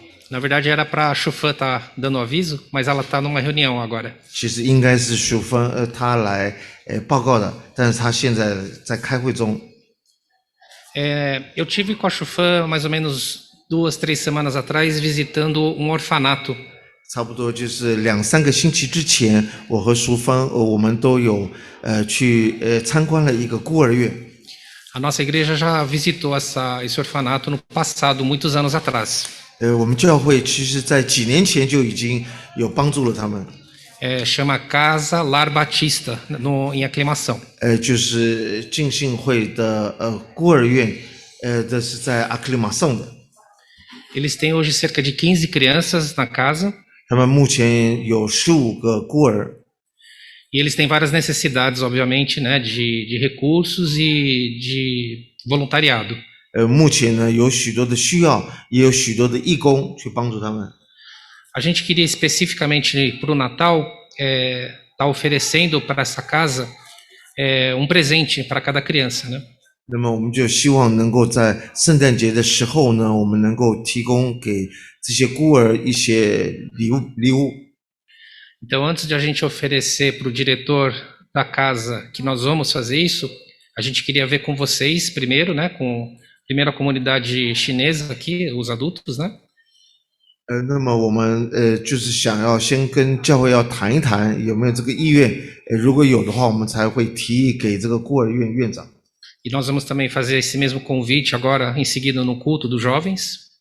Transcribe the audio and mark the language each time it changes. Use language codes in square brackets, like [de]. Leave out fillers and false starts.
[pt] Na verdade era para a Chufan estar dando aviso, mas ela está numa reunião agora. [zh] 其实应该是淑芬他来报告的，但是他现在在开会中。 [pt] Eu tive com a Chufan mais ou menos 2, 3 semanas atrás visitando um orfanato. [zh] 差不多就是2-3个星期之前，我和淑芬我们都有去参观了一个孤儿院。 [pt] A nossa igreja já visitou esse orfanato no passado, muitos anos atrás. [zh] 我们教会其实在几年前就已经有帮助了他们。 [pt] Chama Casa Lar Batista em Aclimação. [zh] 就是浸信会的孤儿院，这是在阿克里马颂的。 [pt] Eles têm hoje cerca de 15 crianças na casa. [zh] 他们目前有15个孤儿。 [pt] E eles têm várias necessidades, obviamente, né, de recursos e de voluntariado. [zh] 目前呢有许多的需要，也有许多的义工去帮助他们。 [pt] A gente queria especificamente para o Natal tá oferecendo para essa casa um presente para cada criança, né? [zh] 那么我们就希望能够在圣诞节的时候呢，我们能够提供给这些孤儿一些礼物。 [pt] Então, antes de a gente oferecer para o diretor da casa que nós vamos fazer isso, a gente queria ver com vocês primeiro, né, primeiro a comunidade chinesa aqui, os adultos, né? [zh] 那么我们就是想要先跟教会要谈一谈有没有这个意愿，如果有的话，我们才会提议给这个孤儿院院长。 [pt] E nós vamos também fazer esse mesmo convite agora em seguida no culto dos jovens.